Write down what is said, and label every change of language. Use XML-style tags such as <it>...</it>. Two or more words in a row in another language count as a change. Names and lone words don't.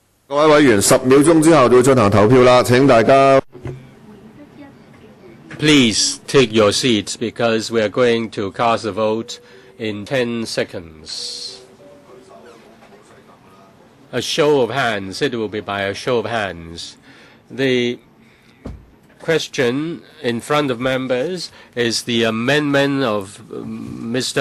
<yue>各位委員，10秒鐘之後就會進行投票啦，請大家</yue> <en>Please take your seats because we are going to cast a vote in 10 seconds. A show of hands. It will be by a show of hands. The question in front of members is the amendment of Mr.</en>